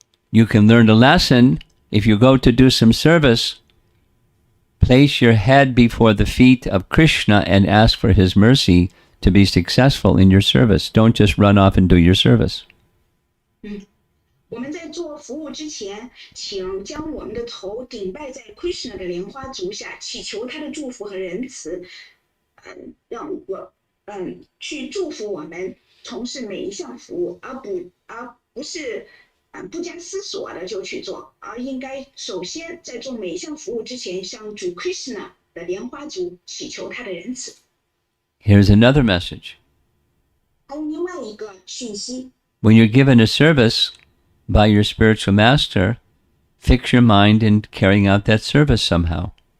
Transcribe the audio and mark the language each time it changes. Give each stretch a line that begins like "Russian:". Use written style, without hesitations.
English: You can learn a lesson if you go to do some service. Place your head before the feet of Krishna and ask for his mercy to be successful in your service. Don't just run off and do your service.
Chinese: 我们在做服务之前，请将我们的头顶拜在 Krishna 的莲花足下，祈求他的祝福和仁慈，让我去祝福我们从事每一项服务，而不是不加思索的就去做，而应该首先在做每一项服务之前，向主 Krishna 的莲花足祈求他的仁慈。
English: Here's another message.
Chinese: 还有另外一个讯息。
English: When you're given a service by your spiritual master, fix your mind in carrying out that service somehow.